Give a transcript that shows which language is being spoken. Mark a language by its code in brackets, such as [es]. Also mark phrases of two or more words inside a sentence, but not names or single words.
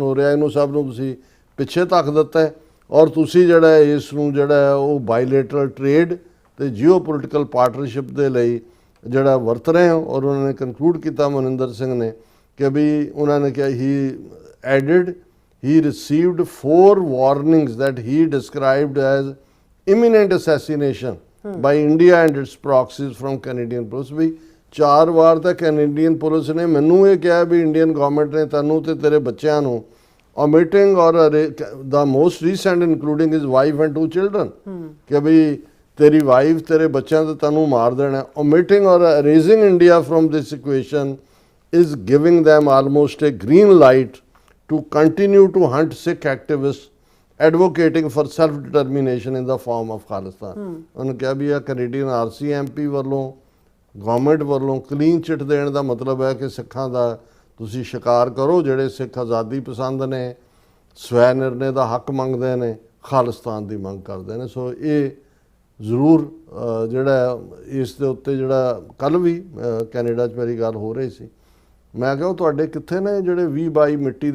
[pa] ਹੋ ਰਿਹਾ ਇਹਨੂੰ ਸਭ ਨੂੰ ਤੁਸੀਂ ਪਿੱਛੇ ਧੱਕ ਦਿੱਤਾ ਹੈ ਔਰ ਤੁਸੀਂ ਜਿਹੜਾ ਇਸ ਨੂੰ ਜਿਹੜਾ ਉਹ [en] bilateral trade [pa] ਤੇ [en] geopolitical partnership [pa] ਦੇ ਲਈ ਜਿਹੜਾ ਵਰਤ ਰਹੇ ਹੋ ਔਰ ਉਹਨਾਂ ਨੇ ਕਨਕਲੂਡ ਕੀਤਾ ਮਨਿੰਦਰ ਸਿੰਘ ਨੇ ਕਿ ਵੀ ਉਹਨਾਂ ਨੇ ਕਿਹਾ [en] he added he received 4 warnings that he described as imminent assassination by India and its proxies from Canadian police [pa] ਵੀ 4 ਵਾਰ ਤਾਂ ਕੈਨੇਡੀਅਨ ਪੁਲਿਸ ਨੇ ਮੈਨੂੰ ਇਹ ਕਿਹਾ ਵੀ ਇੰਡੀਅਨ ਗਵਰਨਮੈਂਟ ਨੇ ਤੈਨੂੰ ਤੇ ਤੇਰੇ ਬੱਚਿਆਂ ਨੂੰ [en] omitting or the most recent including his wife and 2 children [pa] ਕਿ ਵੀ ਤੇਰੀ ਵਾਈਫ ਤੇਰੇ ਬੱਚਿਆਂ ਤੇ ਤੈਨੂੰ ਮਾਰ ਦੇਣਾ [en] omitting or erasing India from this equation is giving them almost a green light to continue to hunt Sikh activists advocating for self-determination in the form of Khalistan. [pa] ਉਹਨੇ ਕਿਹਾ ਵੀ ਇਹ ਕੈਨੇਡੀਅਨ RCMP ਵੱਲੋਂ ਗਵਰਨਮੈਂਟ ਵੱਲੋਂ [en] clean chit [pa] ਦੇਣ ਦਾ ਮਤਲਬ ਹੈ ਕਿ ਸਿੱਖਾਂ ਦਾ ਤੁਸੀਂ ਸ਼ਿਕਾਰ ਕਰੋ ਜਿਹੜੇ ਸਿੱਖ ਆਜ਼ਾਦੀ ਪਸੰਦ ਨੇ ਸਵੈ ਨਿਰਣੇ ਦਾ ਹੱਕ ਮੰਗਦੇ ਨੇ ਖਾਲਿਸਤਾਨ ਦੀ ਮੰਗ ਕਰਦੇ ਨੇ ਸੋ ਇਹ ਜ਼ਰੂਰ ਜਿਹੜਾ ਇਸ ਦੇ ਉੱਤੇ ਜਿਹੜਾ ਕੱਲ੍ਹ ਵੀ ਕੈਨੇਡਾ 'ਚ ਮੇਰੀ ਗੱਲ ਹੋ ਰਹੀ ਸੀ ਮੈਂ ਕਿਹਾ ਉਹ ਤੁਹਾਡੇ ਕਿੱਥੇ ਨੇ ਜਿਹੜੇ 20-22 ਮਿੱਟੀ